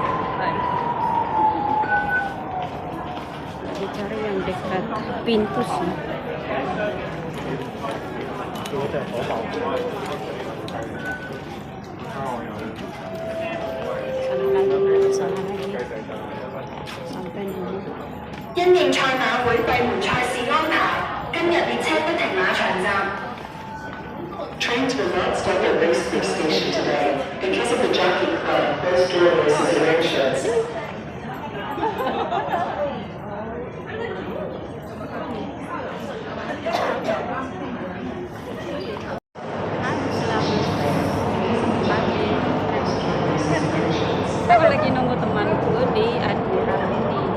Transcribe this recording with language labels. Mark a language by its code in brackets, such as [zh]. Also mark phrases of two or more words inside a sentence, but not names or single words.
[id] Lagi cari yang dekat pintu sih. Sana lagi. Sampai dulu. [yue] 因應賽馬會閉門賽事安排，今日列車不停馬場站。 [en] Trains will not stop at Racebrook Station today because of the Jockey Club closed-door races arrangements. [id] Aku lagi nunggu temanku di Admiralty.